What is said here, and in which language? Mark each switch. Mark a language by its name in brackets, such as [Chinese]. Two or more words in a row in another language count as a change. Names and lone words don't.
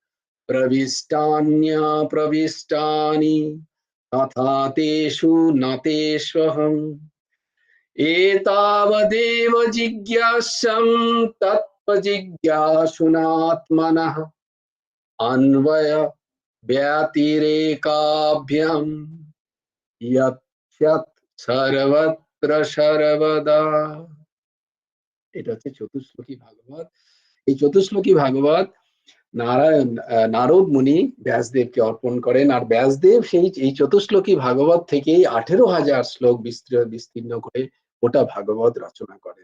[Sanskrit] प्रविष्टान्यप्रविष्टानि तथा तेषु न तेष्वहम् एतावदेव जिज्ञास्यं तत्त्वजिज्ञासुनात्मनः अन्वय व्यतिरेकाभ्यां यत् সর্বত্র সর্বদা। [Bangla] এটা হচ্ছে চতুশ্লোকী ভাগবত। এই চতুশ্লোকী ভাগবত নারায়ণ নারদ মুনি ব্যাসদেবকে অর্পণ করেন, আর ব্যাসদেব সেই এই চতুশ্লোকী ভাগবত থেকেই 18,000 শ্লোক বিস্তীর্ণ করে ওটা ভাগবত রচনা করেন।